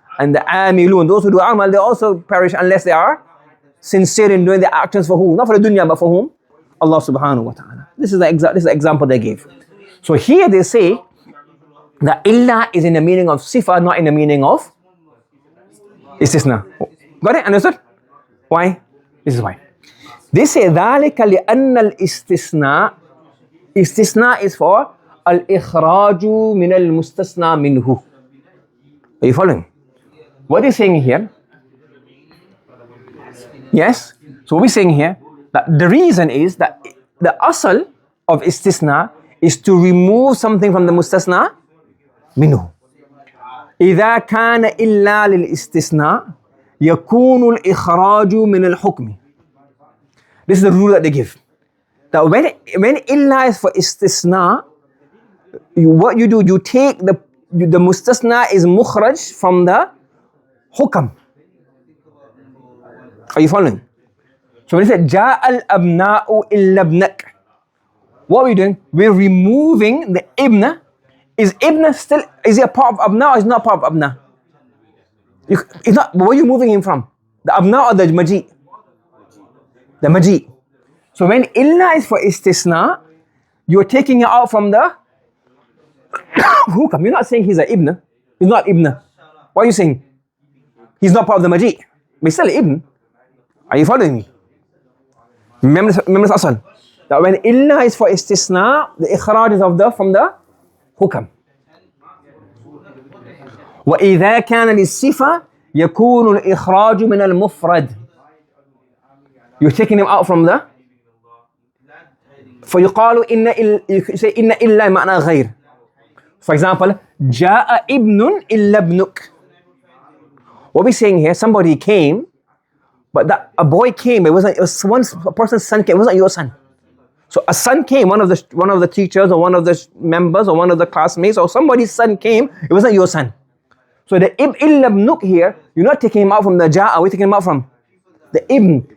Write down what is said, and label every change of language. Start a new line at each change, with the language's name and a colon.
English: And the amilun, those who do amal, they also perish unless they are sincere in doing their actions for whom? Not for the dunya, but for whom? Allah subhanahu wa ta'ala. This is the example they gave. So here they say that illa is in the meaning of sifa, not in the meaning of istisna. Got it? Understood? Why? This is why. They say
Arabic: ذَلِكَ لِأَنَّ الْإِسْتِثْنَاء.
English: Istisna is for
Arabic: al-ikhraju min al-mustasna minhu.
English: Are you following? What is saying here? Yes? So what we're saying here, that the reason is that the asal of istisna is to remove something from the mustasna minhu.
Arabic: إذا كان إلا للاستثناء يكون الإخراج من الحكم.
English: This is the rule that they give. That when illa is for istisna, what you do, you take the mustasna is mukhraj from the hukam. Are you following? So when it said
Arabic: جاء الأبناء إلا ابنك,
English: what are we doing? We're removing the ibna. Is ibna still, is it a part of abna or is it not part of abna? It's not, where are you moving him from? The abna or the maji? The maji. So when illa is for istisna, you're taking it out from the hukam. You're not saying he's an ibna. He's not ibna. What are you saying? He's not part of the maji. But he's still ibn. Are you following me? Remember this asal. That when illa is for istisna, the ikhraj is from the hukam.
Arabic: وإذا كان للصفة يكون الإخراج من المفرد.
English: You're taking him out from the.
Arabic: فيقال إن إلا معنى غير.
English: For example,
Arabic: جاء ابن إلا ابنك.
English: What we're saying here, somebody came, but a boy came. It was a person's son came. It wasn't your son. So a son came, one of the teachers or one of the members or one of the classmates or somebody's son came. It wasn't your son. So the illa ibnuk here, you're not taking him out from the ja'a. We're taking him out from the ibn.